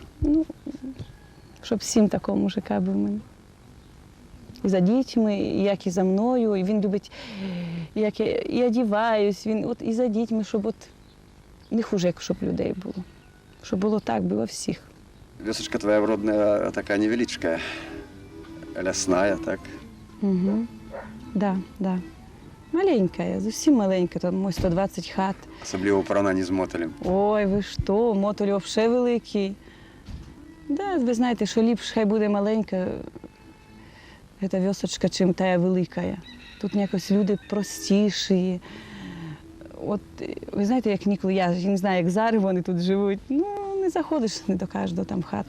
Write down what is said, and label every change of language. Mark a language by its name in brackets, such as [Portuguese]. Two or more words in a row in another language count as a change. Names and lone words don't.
[Ukrainian] Ну, щоб всім такого мужика був мені. І за дітьми, і як і за мною, і він любить, як я і одіваюсь, він от і за дітьми, щоб от не хуже, як щоб людей було. Щоб було так, було всіх. [Belarusian] Весочка твоя вродная такая невеличкая, лясная, так? [Ukrainian] Угу. Да, да. Маленька, зовсім маленька, там мой 120 хат. Особливо в порівнянні з мотелем. Ой, ви що, мотоль взагалі великий. Да, ви знаєте, що ліпше хай буде маленька, ця весочка, чим та велика. Тут якось люди простіші. От, ви знаєте, як ніколи, я не знаю, як зараз вони тут живуть, ну, не заходиш не до кожного там в хату.